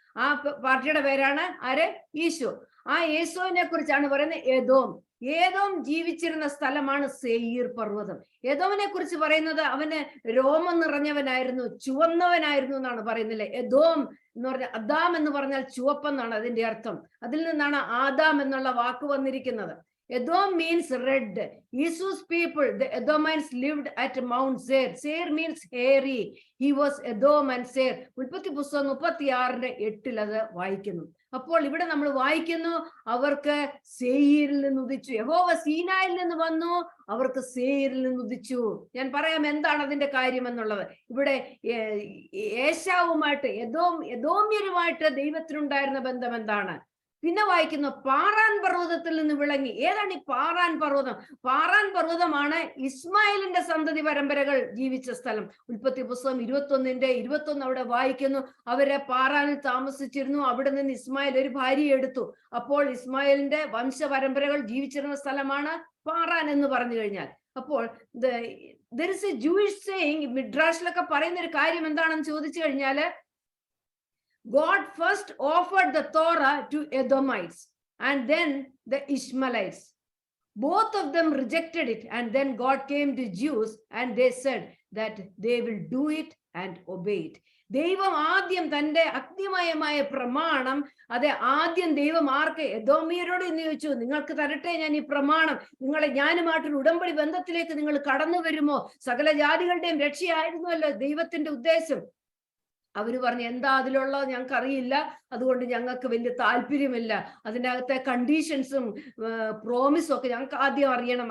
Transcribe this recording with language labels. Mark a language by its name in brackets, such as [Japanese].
[Malayalam] ആ പാർട്ടിയുടെ പേരാണ് ആര്? ഈശോ. ആ യേശുവിനെ കുറിച്ചാണ് പറയുന്നത് ഏദോം ജീവിച്ചിരുന്ന സ്ഥലമാണ് സെയീർ പർവ്വതം. ഏദോമിനെ കുറിച്ച് പറയുന്നത് അവന് രോമം നിറഞ്ഞവനായിരുന്നു, ചുവന്നവനായിരുന്നു എന്നാണ് പറയുന്നില്ലേ. ഏദോം എന്ന് പറഞ്ഞാൽ അദാം എന്ന് പറഞ്ഞാൽ ചുവപ്പെന്നാണ് അതിന്റെ അർത്ഥം. അതിൽ നിന്നാണ് ആദാം എന്നുള്ള വാക്ക് വന്നിരിക്കുന്നത്. [English] Edom means red. Esau's people, the Edomites, lived at Mount Seir. Seir means hairy. He was Edom and Seir. [Malayalam] ഉൽപ്പത്തി പുസ്തകം 36:8 അത് വായിക്കുന്നു. അപ്പോൾ ഇവിടെ നമ്മൾ വായിക്കുന്നു, അവർക്ക് സേയിരിൽ നിന്ന് ഉദിച്ചു. യഹോവ സീനായിൽ നിന്ന് വന്നു, അവർക്ക് സേയിരിൽ നിന്ന് ഉദിച്ചു. ഞാൻ പറയാം എന്താണ് അതിന്റെ കാര്യം എന്നുള്ളത്. ഇവിടെ ഏശാവുമായിട്ട് എദോമ്യരുമായിട്ട് ദൈവത്തിനുണ്ടായിരുന്ന ബന്ധം എന്താണ്? പിന്നെ വായിക്കുന്നു പാറാൻ പർവ്വതത്തിൽ നിന്ന് വിളങ്ങി. ഏതാണ് ഈ പാറാൻ പർവ്വതം? പാറാൻ പർവ്വതമാണ് ഇസ്മായിലിന്റെ സന്തതി പരമ്പരകൾ ജീവിച്ച സ്ഥലം. ഉൽപ്പത്തി പുസ്തകം 21 അവിടെ വായിക്കുന്നു, അവരെ പാറാനിൽ താമസിച്ചിരുന്നു. അവിടെ നിന്ന് ഇസ്മായിൽ ഒരു ഭാര്യയെ എടുത്തു. അപ്പോൾ ഇസ്മായിലിന്റെ വംശ പരമ്പരകൾ ജീവിച്ചിരുന്ന സ്ഥലമാണ് പാറാൻ എന്ന് പറഞ്ഞു കഴിഞ്ഞാൽ. [English] അപ്പോൾ there is a Jewish saying, [Malayalam] മിഡ്രാഷിലൊക്കെ പറയുന്ന ഒരു കാര്യം എന്താണെന്ന് ചോദിച്ചു കഴിഞ്ഞാല്, [English] God first offered the Torah to Edomites and then the Ishmaelites. Both of them rejected it, and then God came to Jews and they said that they will do it and obey it. [Malayalam] ദൈവം ആദ്യം തന്റെ അഗ്നിമയമായ പ്രമാണം, അതെ, ആദ്യം ദൈവം ആർക്ക്? എദോമിയരോട് എന്ന് ചോദിച്ചു, നിങ്ങൾക്ക് തരട്ടെ ഞാൻ ഈ പ്രമാണം, നിങ്ങളെ ഞാനുമായിട്ടൊരു ഉടമ്പടി ബന്ധത്തിലേക്ക് നിങ്ങൾ കടന്നു വരുമോ? സകല ജാതികളുടെയും രക്ഷയായിരുന്നുവല്ലോ ദൈവത്തിന്റെ ഉദ്ദേശം. അവര് പറഞ്ഞു, എന്താ അതിലുള്ളത് ഞങ്ങൾക്ക് അറിയില്ല, അതുകൊണ്ട് ഞങ്ങൾക്ക് വലിയ താല്പര്യമില്ല, അതിനകത്തെ കണ്ടീഷൻസും പ്രോമിസും ഒക്കെ ഞങ്ങൾക്ക് ആദ്യം അറിയണം.